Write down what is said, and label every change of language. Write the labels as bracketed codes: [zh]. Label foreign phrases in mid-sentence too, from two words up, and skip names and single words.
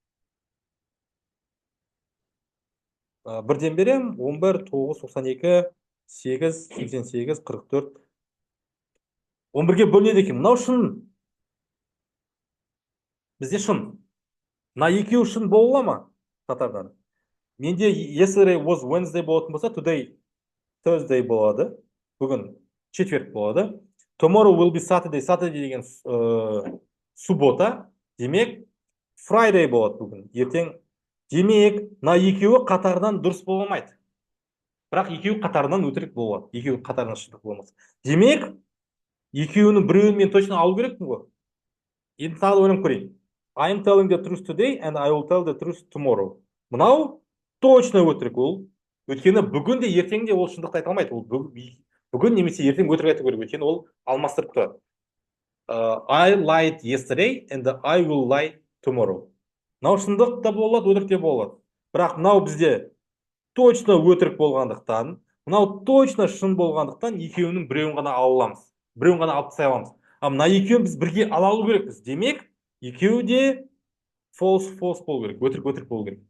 [kk] Бірден берем. 11, 9, 92, 8, 88, 44. 11-ге бөлінеді екен. Мынау шын. Бізде шын. Мына екеуі шын бола ма? Қатардан. Менде [en] yesterday was Wednesday [kk] болатын болса, [en] today Thursday [kk] болады. Бүгін четверг болады. [en] Tomorrow will be Saturday. [kk] Saturday деген суббота. Демек, Friday болады бүгін, ертең. Демек, мына екеуі қатарынан дұрыс бола алмайды. Бірақ екеуі қатарынан өтірік болады. Екеуі қатарынан шындық болмас. Демек, екеуінің біреуін мен точно алу керекпін ғой. Енді тағы да ойланып көрейін. [en] I'm telling the truth today and I will tell the truth tomorrow. [kk] Мынау точно өтірік ол. Өйткені бүгін де ертең де ол шындықты айта алмайды. Ол бүгін немесе ертең өтірік айту керек. Өйткені ол алмастырып тұрады. [en] I lied yesterday and I will lie tomorrow. [kk] Мынау шындық та болады, өтірік те болады. Бірақ мынау бізде точно өтірік болғандықтан, мынау точно шын болғандықтан екеуінің біреуін ғана ала аламыз. Біреуін ғана алып тастай аламыз. Мына екеуін біз бірге ала алу керекпіз. Демек, екеуі де false болу керек. Өтірік болу керек.